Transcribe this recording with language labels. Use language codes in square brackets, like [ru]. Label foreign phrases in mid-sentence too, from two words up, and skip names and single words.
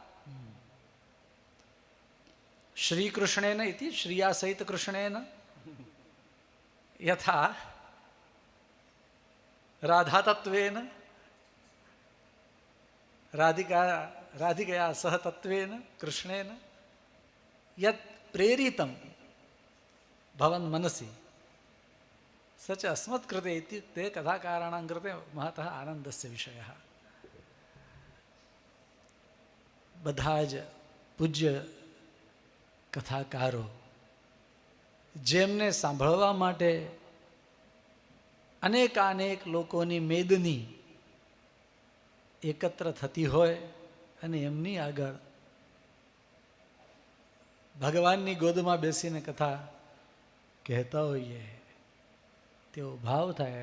[sa] श्रीकृष्णेन इति श्रिया सहितकृष्णेन यथा राधातत्वेन राधिकया सह तत्वेन कृष्णेन यत् प्रेरितं भवन् मनसि स च अस्मत्कृते इत्युक्ते कथाकाराणां कृते महतः आनन्दस्य विषयः. [gu] બધા જ પૂજ્ય કથાકારો જેમને સાંભળવા માટે અનેકાનેક લોકોની મેદની એકત્ર થતી હોય અને એમની આગળ ભગવાનની ગોદમાં બેસીને કથા કહેતા હોઈએ તેવો ભાવ થાય.